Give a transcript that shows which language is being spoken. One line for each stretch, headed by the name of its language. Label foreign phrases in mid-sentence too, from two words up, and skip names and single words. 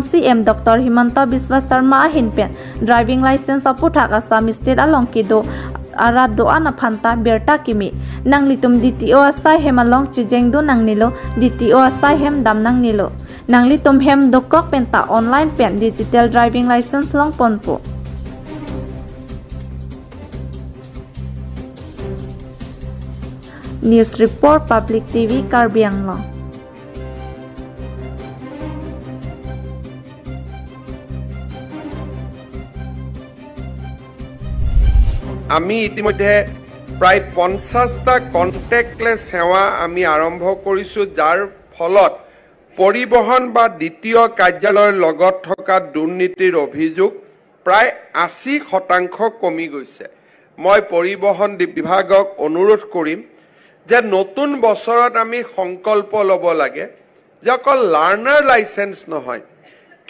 Karbi: cm dr himanta biswa sharma hinpen
English: driving license
Karbi: aputha assam state along kido arat do ana phanta birta kimi nanglitum dto asai hemalong chijeng do nangnilo dto asai hem dam nangnilo nanglitum hem dokok penta online pen
English: digital driving license
Karbi: long ponpo News Report Public TV Karbi Anglong
Assamese: আমি ইতিমধ্যে প্ৰায় 50টা কন্টেক্টলেছ সেৱা আমি আৰম্ভ কৰিছোঁ যাৰ ফলত পৰিবহণ বা দ্বিতীয় কাৰ্যালয়ৰ লগত থকা দুৰ্নীতিৰ অভিযোগ প্ৰায় 80% কমি গৈছে মই পৰিবহণ বিভাগক অনুৰোধ কৰিম যে নতুন বছৰত আমি সংকল্প ল'ব লাগে যে অকল
English: learner licence
Assamese: নহয়